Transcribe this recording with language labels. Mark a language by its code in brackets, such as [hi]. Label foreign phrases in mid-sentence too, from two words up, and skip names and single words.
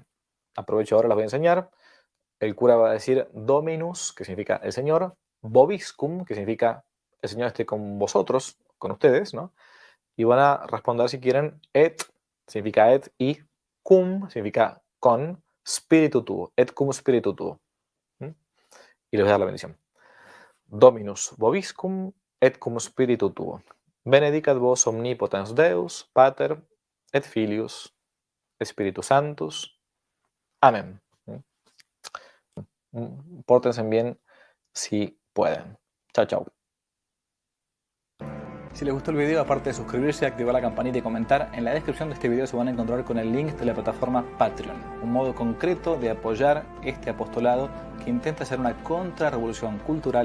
[es] Aprovecho ahora, las voy a enseñar. El cura va a decir Dominus, que significa el Señor, Vobiscum, que significa el Señor esté con vosotros, con ustedes, ¿no? Y van a responder si quieren et, significa et, y cum, significa con, [la] spiritu tuo, et cum spiritu tuo. [es] Y les voy a dar la bendición. [la] Dominus vobiscum et cum spiritu tuo. Benedicat vos omnipotens Deus, Pater, et Filius, Spiritus Sanctus. [es] Amén. Pórtense bien si pueden. Chao, chao. Si les gustó el video, aparte de suscribirse, activar la campanita y comentar, en la descripción de este video se van a encontrar con el link de la plataforma Patreon, un modo concreto de apoyar este apostolado que intenta hacer una contrarrevolución cultural y espiritual.